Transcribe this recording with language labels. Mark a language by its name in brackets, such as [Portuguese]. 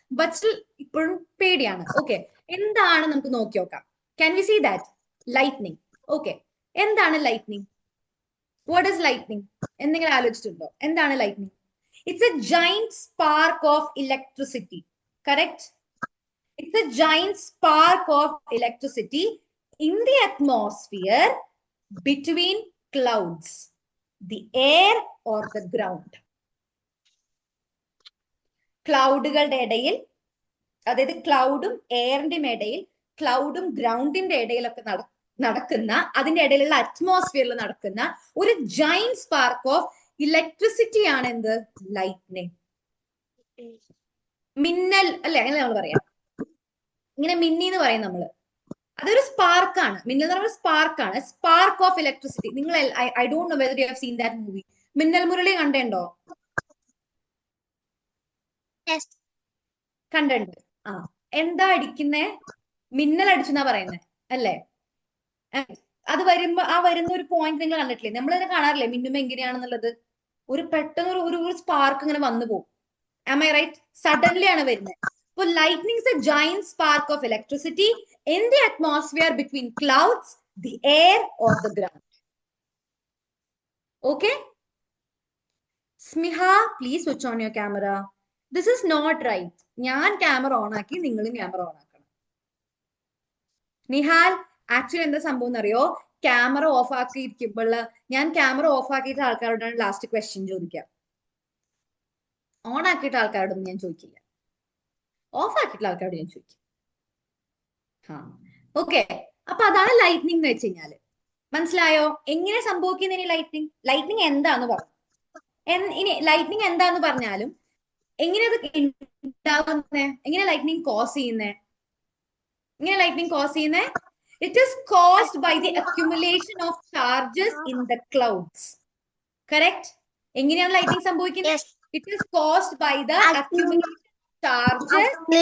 [Malayalam] But still ഇപ്പോഴും പേടിയാണ്. Okay, എന്താണ് നമുക്ക് നോക്കി നോക്കാം. [English] Can we see that? [Malayalam] Lightning. Okay, എന്താണ് ലൈറ്റ്നിങ്? [English] What is lightning? [Malayalam] എന്തെങ്കിലും ആലോചിച്ചിട്ടുണ്ടോ? എന്താണ് lightning? [English] It's a giant spark of electricity. Correct? It's a giant spark of electricity in the atmosphere between clouds, the air or the ground. [Malayalam] ക്ലൗഡുകളുടെ ഇടയിൽ, അതായത് ക്ലൗഡും എയറിന്റെയും ഇടയിൽ, ക്ലൗഡും ഗ്രൗണ്ടിന്റെ ഇടയിലൊക്കെ നടക്കുന്ന, അതിന്റെ ഇടയിലുള്ള അറ്റ്മോസ്ഫിയറിൽ നടക്കുന്ന ഒരു [English] giant spark of electricity [Malayalam] ആണ് എന്ത്? ലൈറ്റ്നിങ്. മിന്നൽ അല്ലെ, അങ്ങനെ നമ്മൾ പറയാം. ഇങ്ങനെ മിന്നി എന്ന് പറയും നമ്മള്. അതൊരു സ്പാർക്കാണ്. മിന്നൽ എന്ന് പറയുന്നത് സ്പാർക്കാണ്. [English] Spark of electricity. നിങ്ങൾ I don't know whether you have seen that movie. [Malayalam] Minnal Murali കണ്ടോ? കണ്ടുണ്ട്. ആ, എന്താ അടിക്കുന്നേ? മിന്നൽ അടിച്ചെന്നാ പറയുന്നത് അല്ലേ? അത് വരുമ്പോ ആ വരുന്ന ഒരു പോയിന്റ് നിങ്ങൾ കണ്ടിട്ടില്ലേ? നമ്മൾ തന്നെ കാണാറില്ലേ മിന്നുമ്പോ എങ്ങനെയാണെന്നുള്ളത്? ഒരു പെട്ടെന്ന് ഒരു സ്പാർക്ക് ഇങ്ങനെ വന്നു പോകും. [English] Am I right? [Malayalam] Suddenly ആണ് വരുന്നത്. [English] So lightning is a giant spark of electricity in the atmosphere between clouds, the air or the ground. Okay? Smiha, please switch on your camera. This is not right. [Malayalam] ഞാൻ camera on ആക്കി, നിങ്ങളും camera on ആക്കണം. Nihal, actually എന്താ സംഭവം എന്നറിയോ? Camera off ആക്കിയിരിക്കുമ്പോൾ ഞാൻ camera off ആക്കിയിട്ട് ആൾക്കാരോടാണ് last question ചോദിക്കുക. ഓൺ ആക്കിയിട്ട് ആൾക്കാരോടൊന്നും ഞാൻ ചോദിക്കില്ല. ഓഫ് ആക്കിയിട്ടുള്ള ആൾക്കാരോട് ഞാൻ ചോദിക്കും. ഓക്കെ, അപ്പൊ അതാണ് ലൈറ്റ്നിങ് എന്ന് വെച്ച് കഴിഞ്ഞാല്. മനസ്സിലായോ എങ്ങനെ സംഭവിക്കുന്ന ഇനി ലൈറ്റ്നിങ്? ലൈറ്റ്നിങ് എന്താന്ന് പറഞ്ഞു. ഇനി ലൈറ്റ്നിങ് എന്താന്ന് പറഞ്ഞാലും എങ്ങനെ അത് ഉണ്ടാവുന്നേ, എങ്ങനെ ലൈറ്റ്നിങ് കോസ് ചെയ്യുന്നേ? എങ്ങനെ ലൈറ്റ്നിങ് കോസ് ചെയ്യുന്നേ? [English] It is caused by the accumulation of charges in the clouds. [Malayalam] Correct? എങ്ങനെയാണ് ലൈറ്റ്നിങ് സംഭവിക്കുന്നത്? [English] It is caused by the accumulation charges.